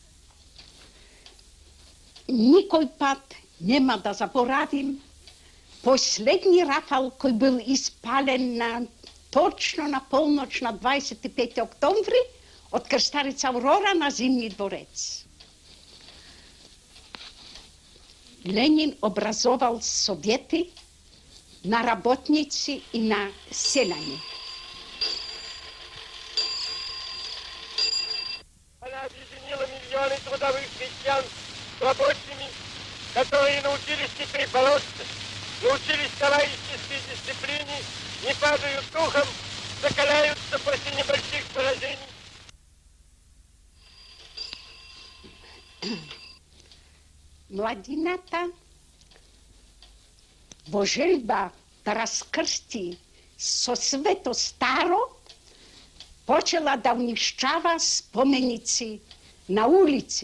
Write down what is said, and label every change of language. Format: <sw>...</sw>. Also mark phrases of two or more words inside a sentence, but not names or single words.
<mk>Никој пат нема да заборавим последни рафал кој бил испален точно на полноќ на 25 октомври од крстарица Аврора на Зимни дворец. Ленин образовал совети на работници и на селјани.</mk> <ru>Она объединила миллионы трудовых крестьян с рабочими, которые научились хитрой полоске, научились товарищеской дисциплине, не падают духом, закаляются после небольших поражений.</ru> <mk>Младината во желба да раскрсти со свето старо, почела да унишчава споменици на улици.</mk>